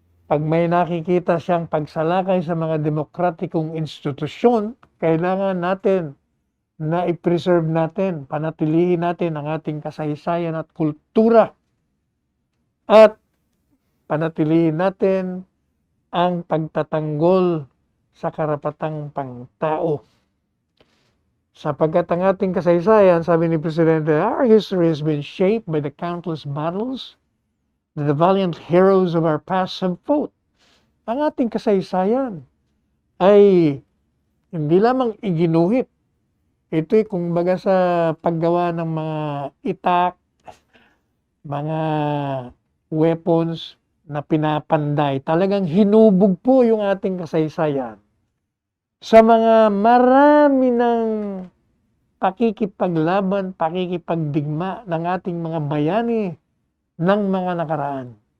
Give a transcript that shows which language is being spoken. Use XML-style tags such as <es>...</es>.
<tl>Pag may nakikita siyang pagsalakay sa mga demokratikong institusyon, kailangan natin na i-preserve natin, panatilihin natin ang ating kasaysayan at kultura. At panatilihin natin ang pagtatanggol sa karapatang pangtao. Sapagkat ang ating kasaysayan, sabi ni Presidente,</tl> <en>our history has been shaped by the countless battles that the valiant heroes of our past have fought.</en> <tl>Ang ating kasaysayan ay hindi lamang iginuhit. Ito'y kumbaga sa paggawa ng mga itak, mga weapons na pinapanday. Talagang hinubog po yung ating kasaysayan sa mga marami ng pakikipaglaban, pakikipagdigma ng ating mga bayani ng mga nakaraan.</tl>